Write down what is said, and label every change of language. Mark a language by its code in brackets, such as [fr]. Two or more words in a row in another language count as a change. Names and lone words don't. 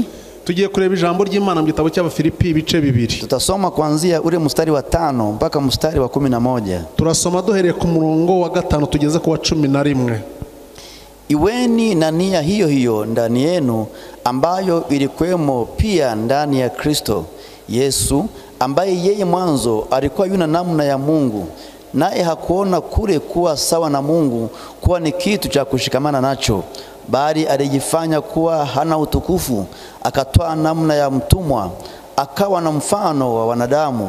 [rw] Tugiye kureba ijambo ry'Imana mu gitabo cy'Abafilipi ibice 2. [sw] Tutasoma kuanzia ule mstari wa 5 mpaka mstari wa 11. [rw] Turasoma duhereye ku murongo wa 5 tugeze ku wa 11. [sw] Iweni na nia hiyo hiyo ndani yenu, ambayo ilikuwemo pia ndani ya Kristo Yesu, ambaye yeye mwanzo alikuwa yuna namna ya Mungu, naye hakuona kule kuwa sawa na Mungu kuwa ni kitu cha kushikamana nacho, bali alijifanya kuwa hana utukufu, akatoa namna ya mtumwa, akawa na mfano wa wanadamu.